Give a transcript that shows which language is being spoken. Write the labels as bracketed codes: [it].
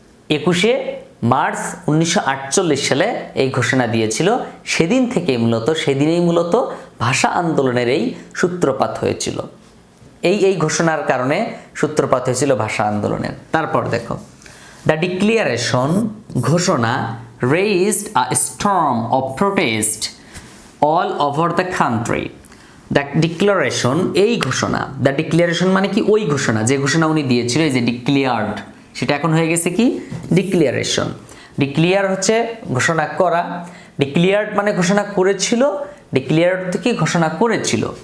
[bn] 21শে March 1948 সালে এই ঘোষণা দিয়েছিল। সেদিনেই মূলত ভাষা আন্দোলনের এই সূত্রপাত হয়েছিল। এই ঘোষণার কারণে সূত্রপাত হয়েছিল ভাষা আন্দোলনের। তারপর দেখো, [en] The declaration ঘোষণা raised a storm of protest all over the country. [bn] The declaration এই ঘোষণা, দ্য ডিক্লারেশন মানে কি ওই ঘোষণা, যে ঘোষণা উনি দিয়েছিল এই যে ডিক্লেয়ার্ড, সেটা এখন হয়ে গেছে কি ডিক্লিয়ারেশন। ডিক্লিয়ার হচ্ছে ঘোষণা করা, ডিক্লিয়ার্ড মানে ঘোষণা করেছিল, ডিক্লিয়ার্ড থেকে ঘোষণা করেছিল।